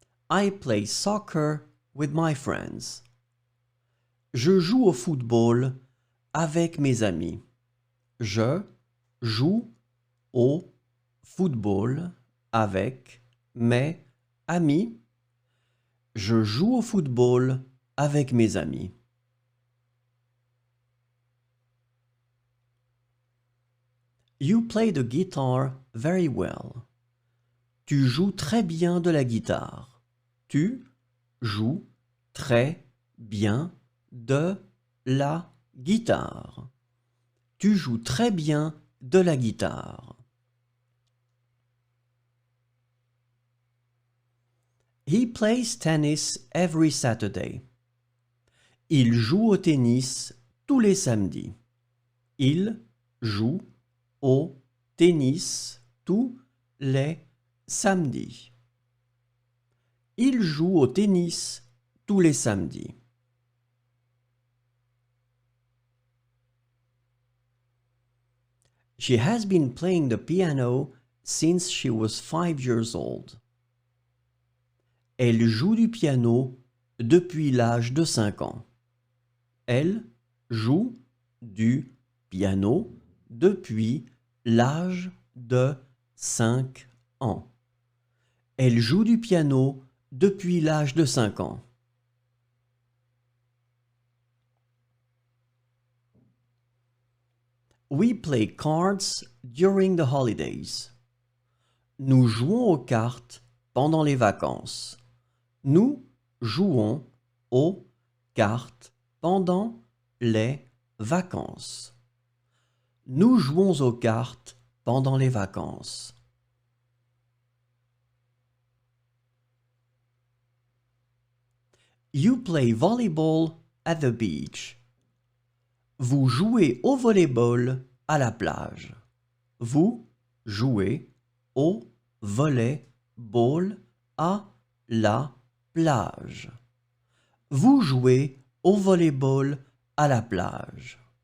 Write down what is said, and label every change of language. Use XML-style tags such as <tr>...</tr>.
<en>I play soccer with my friends.</en> <fr>Je joue au football avec mes amis. Je joue au football avec mes amis. Je joue au football avec mes amis.</fr> <en>You play the guitar very well.</en> <fr>Tu joues très bien de la guitare. Tu joues très bien de la guitare. Tu joues très bien de la guitare.</fr> <en>He plays tennis every Saturday.</en> <fr>Il joue au tennis tous les samedis. Il joue au tennis tous les samedis. Il joue au tennis tous les samedis.</fr> <en>She has been playing the piano since she was 5 years old.</en> <fr>Elle joue du piano depuis l'âge de 5 ans. Elle joue du piano depuis l'âge de 5 ans. Elle joue du piano depuis l'âge de 5 ans.</fr> <en>We play cards during the holidays.</en> <fr>Nous jouons aux cartes pendant les vacances. Nous jouons aux cartes pendant les vacances. Nous jouons aux cartes pendant les vacances.</fr> <en>You play volleyball at the beach.</en> <fr>Vous jouez au volleyball à la plage. Vous jouez au volleyball à la plage. Vous jouez au volleyball à la plage.</fr>